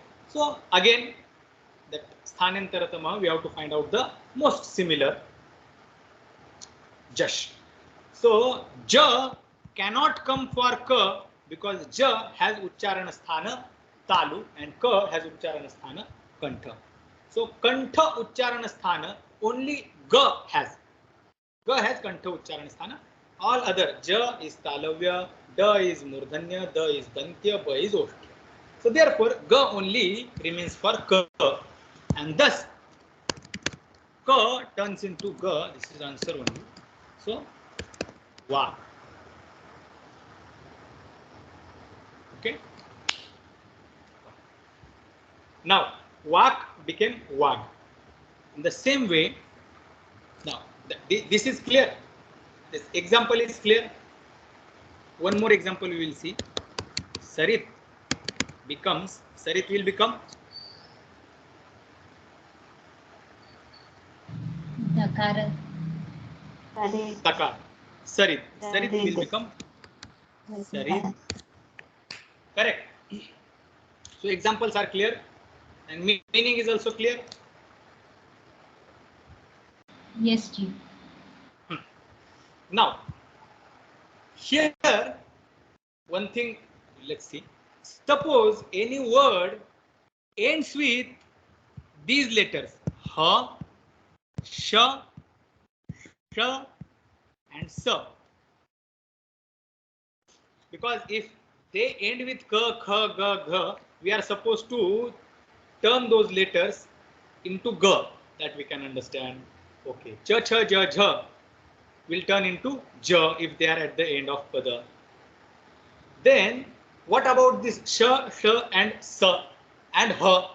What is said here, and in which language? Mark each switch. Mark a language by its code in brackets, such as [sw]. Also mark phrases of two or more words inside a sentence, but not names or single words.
[en] So again, that sthanantaratama, we have to find out the most similar jash. So ja cannot come for ka because ja has [sa] uchcharana sthana talu [en] and ka has [sa] uchcharana sthana kantha. [en] So [sa] kantha uchcharana sthana [en] only ga has. Ga has [sa] kantha uchcharana sthana. [en] All other ja is talavya, da is murdhanya, da is dantya, ba is oshtya. So therefore ga only remains for ka, and thus ka turns into ga. This is answer only. So va. Okay. Now vak became vag. In the same way, now this is clear. This example is clear. One more example we will see. Sarit becomes, Sarit will become Dakara. Takar. Sarit. Sarit will become Sarit. Correct. So examples are clear and meaning is also clear. Yes, Ji. Now, here one thing, let's see. Suppose any word ends with these letters ha, sha, sha, and sa. Because if they end with ka, kha, ga, gha, we are supposed to turn those letters into ga, that we can understand. Okay, cha, cha, ja, jha will turn into ja if they are at the end of pada. Then what about this sha, sha, and sa and ha?